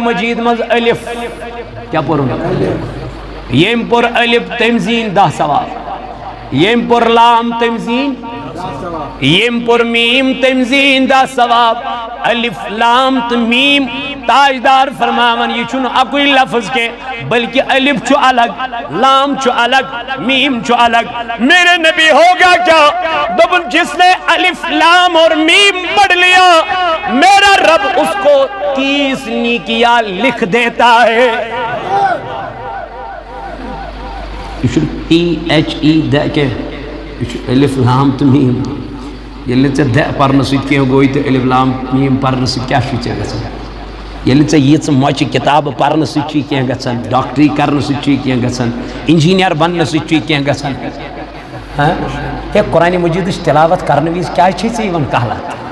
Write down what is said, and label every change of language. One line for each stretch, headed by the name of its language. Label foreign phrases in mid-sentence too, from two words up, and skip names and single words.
Kashmiri: مجیٖد منٛز الف کیٛاہ پوٚرُن ییٚمۍ پوٚر الف تٔمۍ زیٖنۍ 10 ثواب ییٚمۍ پوٚر لام تٔمۍ زیٖنۍ ییٚمۍ پوٚر میٖم تٔمۍ زیٖنۍ 10 ثواب الف لام تہٕ میٖم تاجدار فرماون یہ چھُنہٕ اکُے لفظ کینٛہہ بلکہ الف چھُ الگ لام چھُ الگ میم چھُ الگ
Urdu: میرے نبی ہوگا کیا
Kashmiri: دوپن
Urdu: جس نے الف لام اور میم پڑھ لیا میرا رب اس کو 30 نیکیاں لکھ دیتا ہے
Kashmiri: یہ چھُ THE دِ کینٛہہ یہ چھُ الف لام تہٕ میم ییٚلہِ ژےٚ دِ پرنہٕ سۭتۍ کینٛہہ گوٚوٕے تہٕ الف لام میم پرنہٕ سۭتۍ کیٛاہ چھُے ژےٚ گژھان ییٚلہِ ژےٚ ییٖژٕ مۄچہِ کِتابہٕ پرنہٕ سۭتۍ چھُے کینٛہہ گژھان ڈاکٹری کرنہٕ سۭتۍ چھُے کینٛہہ گژھان انجیٖنیر بننہٕ سۭتۍ چھُے کینٛہہ گژھان ہے قرآنِ مجیٖدٕچ تلاوت کرنہٕ وِزِ کیٛازِ چھے ژےٚ یِوان کہلت